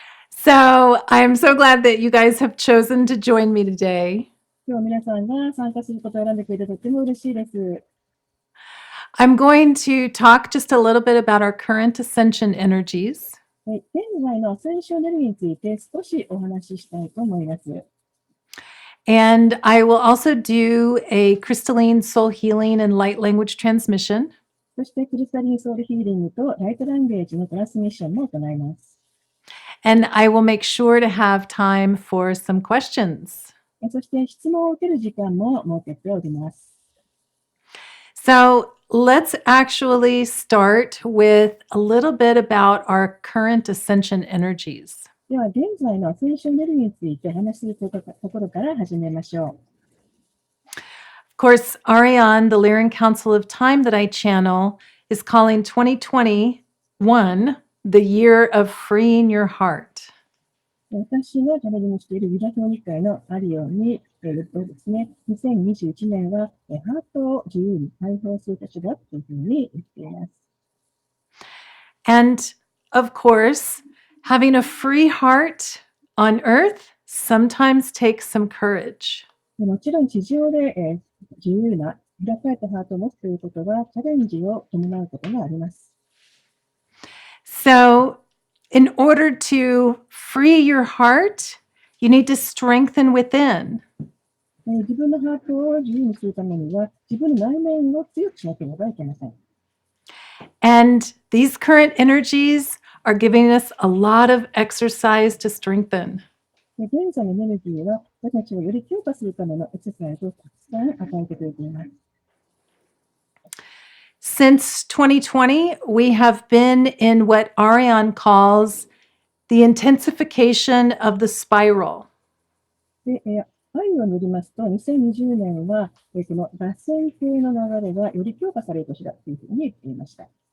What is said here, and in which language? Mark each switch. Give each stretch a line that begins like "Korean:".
English: So I'm so glad that you guys have chosen to join me today.
Japanese: 今日皆さんが参加することを選んでくれてとっても嬉しいです。
English: I'm going to talk just a little bit about our current ascension energies.
Japanese: 現在のアセンションエネルギーについて少しお話ししたいと思います。
English: And I will also do a crystalline soul healing and light language transmission.
Japanese: そしてクリスタリンソウルヒーリングとライトランゲージのトランスミッションも行います。
English: And I will make sure to have time for some questions.
Japanese: そして質問を受ける時間も設けております。
English: So let's actually start with a little bit about our current ascension energies.
Japanese: では現在のアセンションエネルギーについて話しするところから始めましょう。
English: Of course, Ariane, the Lyran Council of Time that I channel, is calling 2021 the year of freeing your heart.
Japanese: 私がチャネルにしているユダ教議会のあるように、ですね、2021年はハートを自由に解放する年だというふうに言っています。
English: And of course, having a free heart on earth sometimes takes some courage.
Japanese: もちろん地上で、自由な開かれたハートを持つということはチャレンジを伴うことがあります。
English: So, in order to free your heart, you need to strengthen within.
Japanese: 自分のハートを自由にするためには自分の内面を強くしなければいけません。
English: And these current energies are giving us a lot of exercise to strengthen.
Japanese: 現在のエネルギーは私たちをより強化するためのエクササイズをたくさん与えてくれています。
English: Since 2020, we have been in what Ariane calls the intensification of the spiral.
Japanese: で、愛を塗りますと、2020年は、この螺旋形の流れがより強化される年だというふうに言っていました。